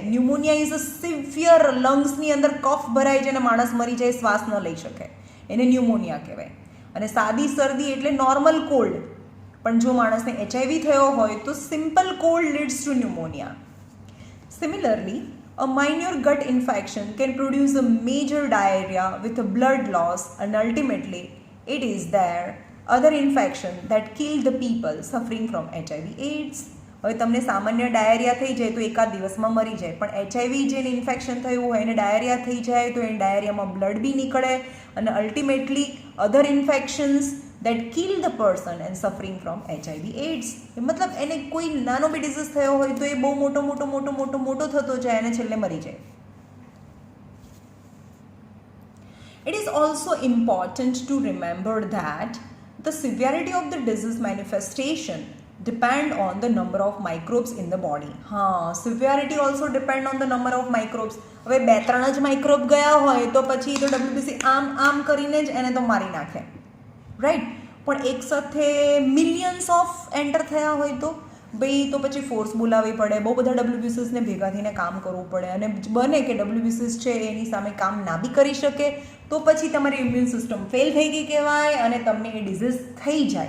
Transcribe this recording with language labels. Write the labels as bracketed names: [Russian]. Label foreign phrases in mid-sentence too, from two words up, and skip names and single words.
[English] pneumonia is a severe, [Gujarati] લંગ્સની અંદર કફ ભરાઈ જાય અને માણસ મરી જાય, શ્વાસ ન લઈ શકે, એને ન્યુમોનિયા કહેવાય. અને સાદી શરદી એટલે [English] normal cold. [Gujarati] પણ જો માણસને HIV થયો હોય તો [English] simple cold leads to pneumonia. સિમિલરલી, a minor gut infection can produce a major diarrhea with a blood loss, and ultimately it is there other infection that kill the people suffering from HIV/AIDS. [Gujarati] હવે તમને સામાન્ય ડાયરિયા થઈ જાય તો એકાદ દિવસમાં મરી જાય, પણ HIV જેને ઇન્ફેક્શન થયું હોય એને ડાયરિયા થઈ જાય તો એને ડાયરિયામાં બ્લડ બી નીકળે અને [English] ultimately other infections that kill the person and suffering from HIV/AIDS. [Gujarati] મતલબ એને કોઈ નાનો બી ડિઝીઝ થયો હોય તો એ બહુ મોટો થતો જાય અને છેલ્લે મરી જાય. [English] It is also important to remember that the severity of the disease manifestation depend on the number of microbes in the body. Severity also depend on the number of microbes. [Gujarati] હવે 2-3 જ માઇક્રોબ ગયા હોય તો પછી તો WBC આમ કરીને જ એને તો મારી નાખે, રાઈટ? પણ એક સાથે [English] millions of [Gujarati] એન્ટર થયા હોય તો ભાઈ તો પછી ફોર્સ બોલાવવી પડે, બહુ બધા ડબ્લ્યુબીસીસને ભેગા થઈને કામ કરવું પડે, અને બને કે ડબ્લ્યુબીસીસ છે એની સામે કામ ના બી કરી શકે તો પછી તમારી [English] immune system [Gujarati] ફેલ થઈ ગઈ કહેવાય અને તમને એ ડિઝીઝ થઈ જાય.